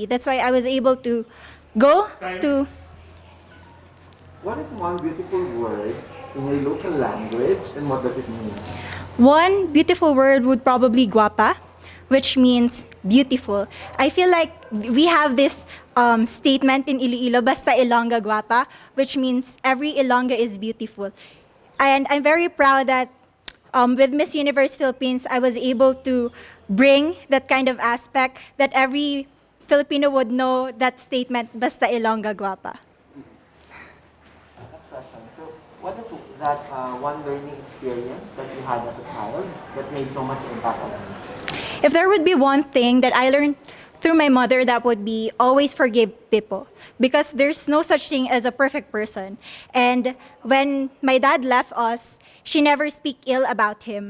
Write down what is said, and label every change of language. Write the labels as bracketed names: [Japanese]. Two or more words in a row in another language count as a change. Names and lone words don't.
[English] That's why I was able to go to... What is one beautiful word in your local language and what does it mean? One beautiful word would probably guapa, which means beautiful. I feel like we have this statement in Iloilo, [Hiligaynon] basta Ilongga guapa, [English] which means every Ilongga is beautiful. And I'm very proud that with Miss Universe Philippines, I was able to bring that kind of aspect that every Filipino would know that statement, [Hiligaynon] basta Ilongga guapa. [English] So, what is that one learning experience that you had as a child that made so much impact on you? If there would be one thing that I learned through my mother, that would be always forgive people. Because there's no such thing as a perfect person. And when my dad left us, she never speak ill about him.